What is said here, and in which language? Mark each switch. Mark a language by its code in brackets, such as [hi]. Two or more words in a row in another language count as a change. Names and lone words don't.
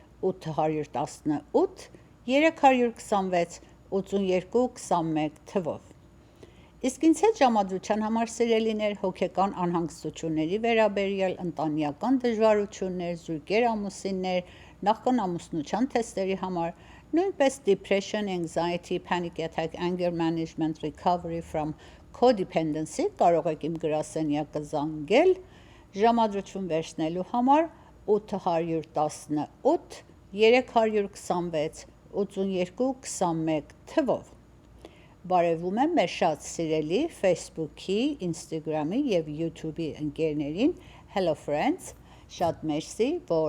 [hy] 818 326 8221 թվով։ Իսկ ինձ հետ ժամադրության համար սիրելիներ, հոգեկան անհանգստությունների վերաբերյալ, ընտանեկան դժվարություններ, զույգեր, ամուսիններ, նախքան ամուսնության թեստերի համար, նույնպես [en] depression, anxiety, panic attack, anger management, recovery from codependency [hy] կարող եք իմ գրասենյակը զանգել ժամադրություն վերցնելու համար 818 326 8221 թվով։ Բարևում եմ մեր շատ սիրելի Facebook-ի, Instagram-ի և YouTube-ի ընկերներին, [en] Hello Friends, [hy] շատ մերսի, որ